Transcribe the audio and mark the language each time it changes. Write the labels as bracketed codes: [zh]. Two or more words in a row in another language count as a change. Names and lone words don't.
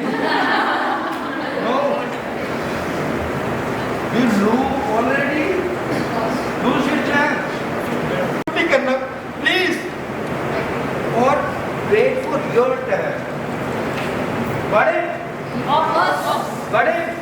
[en] No, you lose already, lose your chance. [hi] नहीं करना [en] please, और wait for your turn. [hi] बड़े बड़े